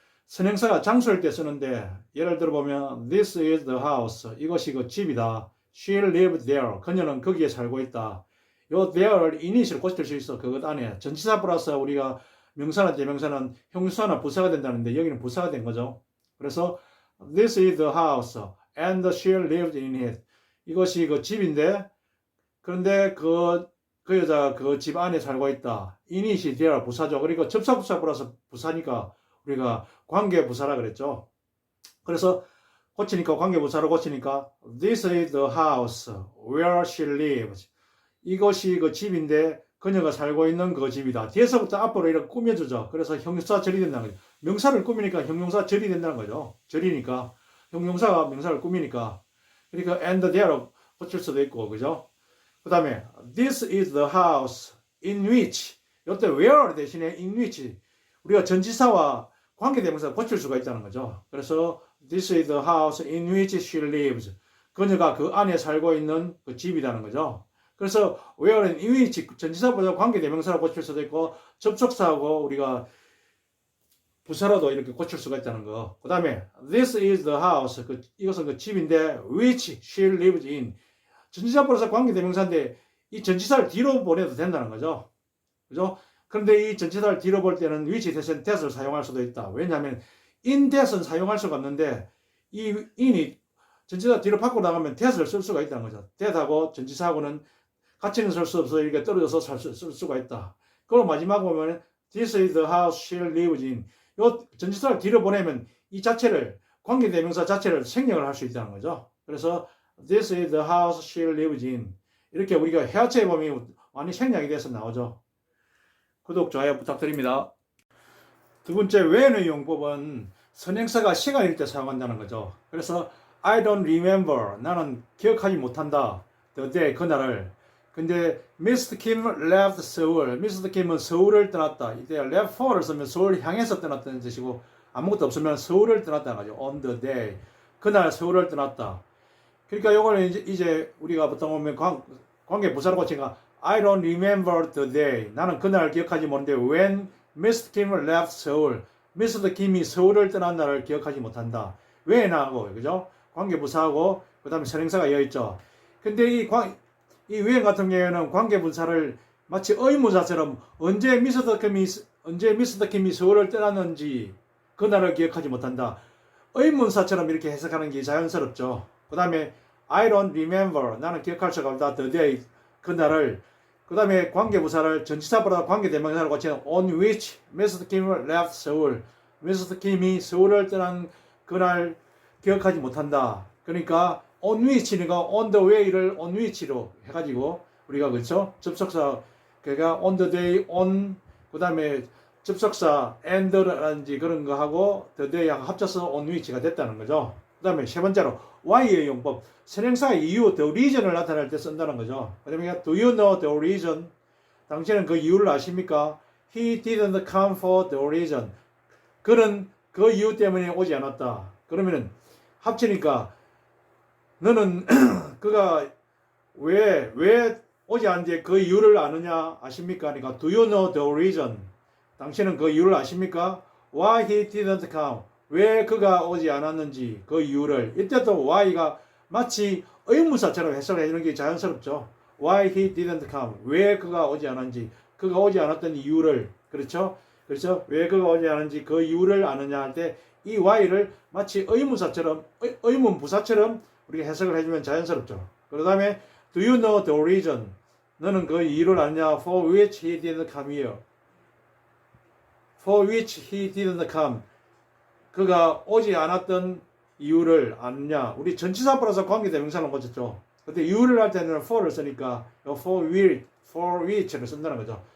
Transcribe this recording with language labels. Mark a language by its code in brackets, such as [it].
[ko] 선행사가 장소일 때 쓰는데 예를 들어보면 [en] this is the house [ko] 이것이 그 집이다. [en] She lives there [ko] 그녀는 거기에 살고 있다. 요 there를 init을 고칠 수 있어. 그것 안에 전치사 플러스 우리가 명사나 대명사는 형용사나 부사가 된다는데 여기는 부사가 된 거죠. 그래서 [en] this is the house and she lives in it. [ko] 이것이 그 집인데 그런데 그 여자가 그 집 안에 살고 있다. init이 there 부사죠. 그리고 접사부사 플러스 부사니까 우리가 관계부사라 그랬죠. 그래서 고치니까 관계부사로 고치니까 [en] this is the house where she lives. [ko] 이것이 그 집인데 그녀가 살고 있는 그 집이다. 뒤에서부터 앞으로 이렇게 꾸며주죠. 그래서 형용사절이 된다는 거죠. 명사를 꾸미니까 형용사절이 된다는 거죠. 절이니까 형용사가 명사를 꾸미니까 그러니까 and there로 고칠 수도 있고 그죠. 그 다음에 [en] this is the house in which [ko] 이때 where 대신에 in which 우리가 전치사와 관계대명사 고칠 수가 있다는 거죠. 그래서 [en] this is the house in which she lives. [ko] 그녀가 그 안에 살고 있는 그 집이라는 거죠. 그래서 where는 in which 전치사보다 관계대명사로 고칠 수도 있고 접속사하고 우리가 부사로도 이렇게 고칠 수가 있다는 거. 그 다음에 [en] this is the house. [ko] 이것은 그 집인데 [en] which she lives in. [ko] 전치사보다 관계대명사인데 이 전치사를 뒤로 보내도 된다는 거죠. 그죠? 그런데 이 전치사를 뒤로 볼 때는 which 대신 that을 사용할 수도 있다. 왜냐하면 in that은 사용할 수가 없는데 이 in이 전치사 뒤로 밖으로 나가면 that을 쓸 수가 있다는 거죠. that하고 전치사하고는 같이는 쓸 수 없어 이렇게 떨어져서 쓸 수가 있다. 그리고 마지막 보면 [en] this is the house she lives in. [ko] 이 전치사를 뒤로 보내면 이 자체를 관계대명사 자체를 생략을 할 수 있다는 거죠. 그래서 [en] this is the house she lives in. [ko] 이렇게 우리가 해야체에 보면 많이 생략이 돼서 나오죠. 구독, 좋아요 부탁드립니다. 두 번째 when의 용법은 선행사가 시간일 때 사용한다는 거죠. 그래서 [en] I don't remember [ko] 나는 기억하지 못한다. [en] the day [ko] 그날을. 근데 [en] Mr. Kim left Seoul. Mr. [ko] Kim은 서울을 떠났다. 이때 left for를 쓰면 서울 향해서 떠났다는 뜻이고 아무것도 없으면 서울을 떠났다는 거죠. on the day 그날 서울을 떠났다. 그러니까 요거는 이제 우리가 보통 보면 관계 부사로 고치니까 [en] I don't remember the day. [ko] 나는 그날 기억하지 못하는데 when Mr. [en] Kim left Seoul. Mr. [ko] Kim이 서울을 떠난 날을 기억하지 못한다. 왜 나하고 그죠? 관계부사하고 그다음에 선행사가 이어 있죠. 근데 이 when 같은 경우에는 관계분사를 마치 의문사처럼 언제 미스터 김이 서울을 떠났는지 그날을 기억하지 못한다. 의문사처럼 이렇게 해석하는 게 자연스럽죠. 그 다음에 [en] I don't remember. [ko] 나는 기억할 수가 없다. [en] The day. [ko] 그날을. 그 다음에 관계부사를 전치사보다 관계대명사로 고치는 on which Mr. [en] Kim left Seoul. Mr. [ko] Kim이 서울을 떠난 그날 기억하지 못한다. 그러니까 on which니까 on the way를 on which로 해가지고 우리가 그렇죠? 접속사 그러니까 on the day on 그 다음에 접속사 and라든지 그런 거 하고 the day하고 합쳐서 on which가 됐다는 거죠. 그 다음에 세 번째로 why의 용법. 선행사의 이유, the reason을 나타낼 때 쓴다는 거죠. [en] 그러면 do you know the reason? [ko] 당신은 그 이유를 아십니까? [en] He didn't come for the reason. [ko] 그는 그 이유 때문에 오지 않았다. 그러면은 합치니까 너는 그가 왜 오지 않는지 그 이유를 아느냐 아십니까? 그러니까 [en] do you know the reason? [ko] 당신은 그 이유를 아십니까? [en] Why he didn't come? [ko] 왜 그가 오지 않았는지 그 이유를. 이때도 why가 마치 의문사처럼 해석을 해주는 게 자연스럽죠. [en] Why he didn't come? [ko] 왜 그가 오지 않았는지, 그가 오지 않았던 이유를. 그렇죠? 그렇죠? 왜 그가 오지 않았는지 그 이유를 아느냐 할 때 이 why를 마치 의문사처럼 의문부사처럼 우리가 해석을 해주면 자연스럽죠. 그 다음에 [en] do you know the reason? [ko] 너는 그 이유를 아느냐? [en] For which he didn't come here. For which he didn't come. [ko] 그가 오지 않았던 이유를 아느냐? 우리 전치사 플러스 관계대명사를 고쳤죠. 근데 이유를 할 때는 for를 쓰니까 for which를 쓴다는 거죠.